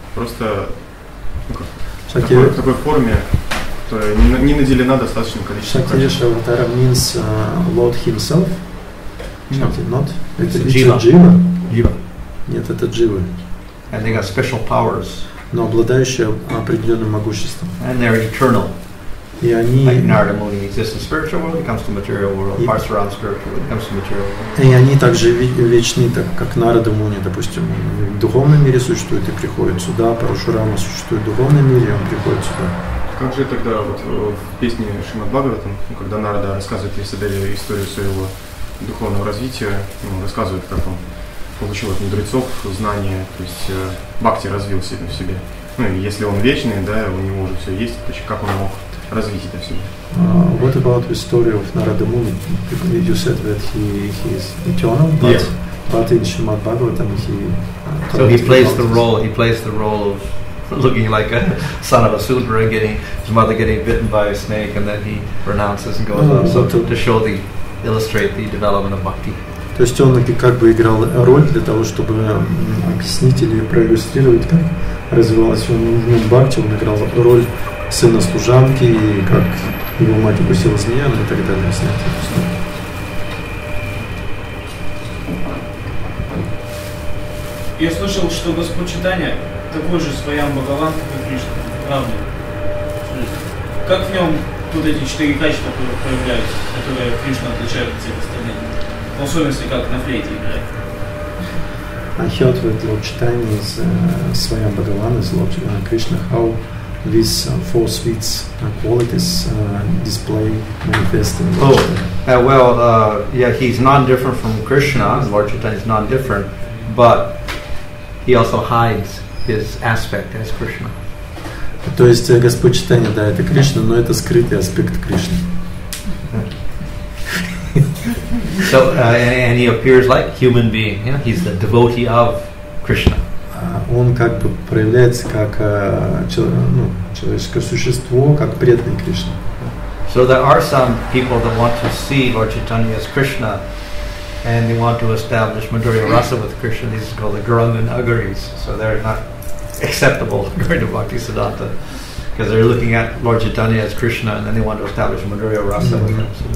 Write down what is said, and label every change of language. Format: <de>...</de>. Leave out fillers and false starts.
<ru>Просто в такой форме, которая не наделена достаточным количеством качеств.</ru> <en>Шактивеша аватара means Lord himself. Not.</en> <ru>Это Джива. Нет, это Джива.</ru> <en>And they got special powers.</en> <ru>Но обладающие определенным могуществом.</ru> <en>And they're eternal.</en> <ru>И они,</ru> <en>like Narada Muni exists in spiritual world, it comes to material world. Parsuram spiritual world, it comes to material world.</en> <ru>И они также вечны, так как Нарада Муни, допустим, в духовном мире существует и приходит сюда, Парашурама существует в духовном мире, и он приходит сюда. Как же тогда вот в песне Шримад Бхагаватам, когда Нарада рассказывает Весадеве историю своего духовного развития, рассказывает, как он получил от мудрецов знания, то есть бхакти развил в себе. И если он вечный, да, у него уже все есть, то как он мог развить это в себе?</ru> <en>What about the story of Narada Muni? You said that he is eternal, but in Srimad Bhagavatam so he plays the role. He plays the role of looking like a son of a Sudra, his mother getting bitten by a snake, and then he renounces and goes on. So to illustrate the development of bhakti.</en> <ru>То есть он как бы играл роль для того, чтобы объяснить или проиллюстрировать, как развивалась он в нем бхакти. Он играл роль сына служанки, и как его мать укусила змея, и так далее. Я слышал, что Господь Чайтанья такой же Сваям Бхагаван, как и Кришна. Правда? Как в нем вот эти 4 качества проявляются, которые Кришна отличают от всех остальных? В особенности, как на флейте играет.</ru> <en>I heard that Lord Chaitanya is Swayam Bhagavan, is Lord Krishna, how these 4 sweets qualities display, manifest in Lord Chaitanya. Yeah, he's non-different from Krishna. Lord Chaitanya is non-different, but he also hides his aspect as Krishna.</en> <ru>То есть Господь Чайтанья, да, это Кришна, но это скрытый аспект Кришны.</ru> <en>So, and he appears like human being. Yeah? He's the devotee of Krishna.</en> <ru>Он как бы проявляется как человеческое существо, как преданный Кришне.</ru> <en>So there are some people that want to see Lord Chaitanya as Krishna, and they want to establish Madhurya Rasa with Krishna. These are called the Garanga and Agaris. So they're not acceptable according to Bhaktisiddhanta, because they're looking at Lord Chaitanya as Krishna, and then they want to establish Madhurya Rasa with him.</en>